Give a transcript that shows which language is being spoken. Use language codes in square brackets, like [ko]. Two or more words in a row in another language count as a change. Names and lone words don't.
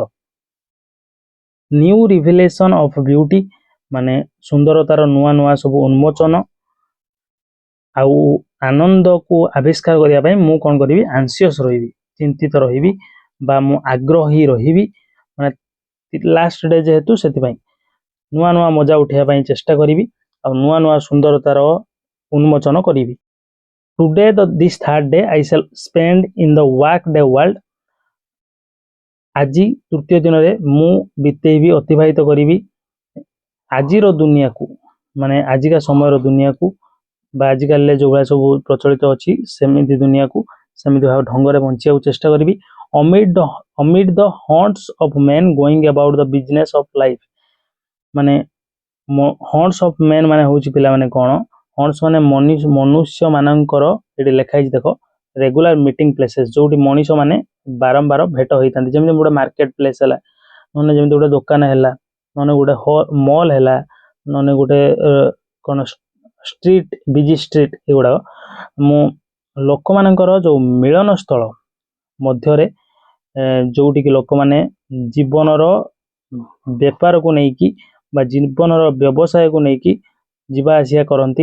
[en] new revelation of beauty, [or] ମାନେ ସୁନ୍ଦରତାର ନୂଆ ନୂଆ ସବୁ ଉନ୍ମୋଚନ ଆଉ ଆନନ୍ଦକୁ ଆବିଷ୍କାର କରିବା ପାଇଁ ମୁଁ କ'ଣ କରିବି, ଆନ୍ସିୟସ୍ ରହିବି, ଚିନ୍ତିତ ରହିବି ବା ମୁଁ ଆଗ୍ରହୀ ରହିବି, ମାନେ [en] last day [or] ଯେହେତୁ ସେଥିପାଇଁ ନୂଆ ନୂଆ ମଜା ଉଠାଇବା ପାଇଁ ଚେଷ୍ଟା କରିବି ଆଉ ନୂଆ ନୂଆ ସୁନ୍ଦରତାର ଉନ୍ମୋଚନ କରିବି। [en] today this third day I shall spend in the work day world, [or] ଆଜି ତୃତୀୟ ଦିନରେ ମୁଁ ବିତେଇବି, ଅତିବାହିତ କରିବି ଆଜିର ଦୁନିଆକୁ, ମାନେ ଆଜିକା ସମୟର ଦୁନିଆକୁ ବା ଆଜିକାଲିରେ ଯେଉଁଭଳିଆ ସବୁ ପ୍ରଚଳିତ ଅଛି ସେମିତି ଦୁନିଆକୁ ସେମିତି ଭାବେ ଢଙ୍ଗରେ ବଞ୍ଚିବାକୁ ଚେଷ୍ଟା କରିବି। [en] amid the haunts of men going about the business of life, [or] ମାନେ [en] haunts of men [or] ମାନେ ହେଉଛି ପିଲାମାନେ କ'ଣ, haunts ମାନେ ମନୁଷ୍ୟ ମାନଙ୍କର, ଏଠି ଲେଖା ହେଇଛି ଦେଖ, [en] regular meeting places, [or] ଯୋଉଠି ମଣିଷ ମାନେ ବାରମ୍ବାର ଭେଟ ହେଇଥାନ୍ତି। ଯେମିତି ଗୋଟେ [en] market place [or] ହେଲା, ନହେଲେ ଯେମିତି ଗୋଟେ ଦୋକାନ ହେଲା, ନହେଲେ ଗୋଟେ ମଲ୍ ହେଲା, ନହେଲେ ଗୋଟେ କ'ଣ ଷ୍ଟ୍ରିଟ୍, [en] busy street, [or] ଏଗୁଡ଼ାକ ମୁଁ ଲୋକମାନଙ୍କର ଯେଉଁ ମିଳନ ସ୍ଥଳ ମଧ୍ୟରେ, ଯୋଉଠିକି ଲୋକମାନେ ଜୀବନର ବେପାରକୁ ନେଇକି ବା ଜୀବନର ବ୍ୟବସାୟକୁ ନେଇକି ଯିବା ଆସିବା କରନ୍ତି।